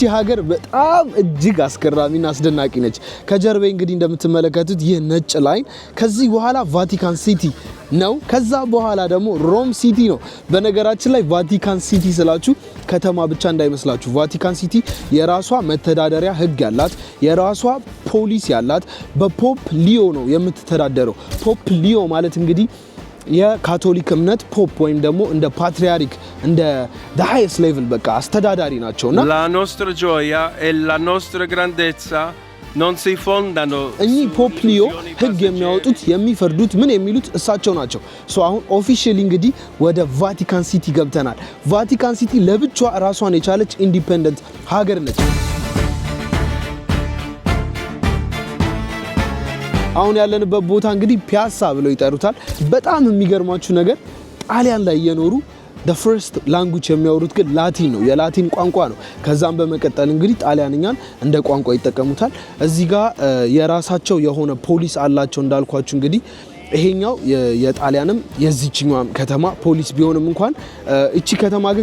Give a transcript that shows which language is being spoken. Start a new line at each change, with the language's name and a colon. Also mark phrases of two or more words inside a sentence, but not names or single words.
Amharic: ሀገር በጣም እጅግ አስገራሚና አስደናቂ ነች። ከጀርባዬ እንግዲህ እንደምትመለከቱት ይህ ነጭ ላይን ከዚህ በኋላ ቫቲካን ሲቲ ነው። ከዛ በኋላ ደግሞ ሮም ሲቲ ነው። በነገራችን ላይ ቫቲካን ሲቲ ስላችሁ ከተማ ብቻ እንዳይመስላችሁ። ቫቲካን ሲቲ የራሷ መተዳደሪያ ህግ ያላት፣ የራሷ ፖሊስ ያላት፣ በፖፕ ሊዮ ነው የምትተዳደረው። ፖፕ ሊዮ ማለት እንግዲህ የካቶሊክ እምነት ፖፕ ወይም ደግሞ እንደ ፓትሪያርክ እንደ
English: the highest level
Amharic: በቃ አስተዳዳሪ ናቸውና
Italian: la nostra gioia e la nostra grandezza non si fondano
Amharic: እኚህ ፖፕ ሊዮ ህግ የሚያወጡት የሚፈርዱት ምን የሚሉት እሳቸው ናቸው። አሁን ኦፊሻሊ እንግዲህ ወደ ቫቲካን ሲቲ ገብተናል። ቫቲካን ሲቲ ለብቻዋ ራሷን የቻለች ኢንዲፔንደንት ሀገር ነች። አሁን ያለንበት ቦታ እንግዲህ ፒያሳ ብለው ይጠሩታል። በጣም የሚገርማችሁ ነገር ጣሊያን ላይ እየኖሩ
English: the first language
Amharic: የሚያወሩት ግን ላቲን ነው፣ የላቲን ቋንቋ ነው። ከዛም በመቀጠል እንግዲህ ጣሊያንኛን እንደ ቋንቋ ይጠቀሙታል። እዚህ ጋር የራሳቸው የሆነ ፖሊስ አላቸው እንዳልኳችሁ። እንግዲህ ይሄኛው የጣሊያንም የዚህኛውም ከተማ ፖሊስ ቢሆንም እንኳን እቺ ከተማ ግን